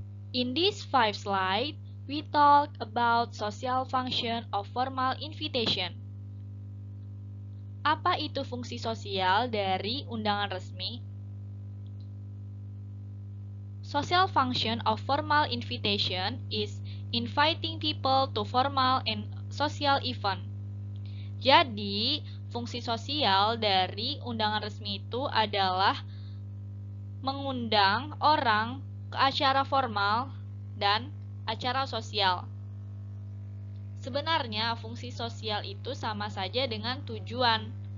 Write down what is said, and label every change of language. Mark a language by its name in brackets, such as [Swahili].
[English] In these 5 slides, we talk about social function of formal invitation. [Indonesian] Apa itu fungsi sosial dari undangan resmi? [English] Social function of formal invitation is inviting people to formal and social event. [Indonesian] Jadi, fungsi sosial dari undangan resmi itu adalah mengundang orang ke acara formal dan acara sosial. Sebenarnya, fungsi sosial itu sama saja dengan tujuan.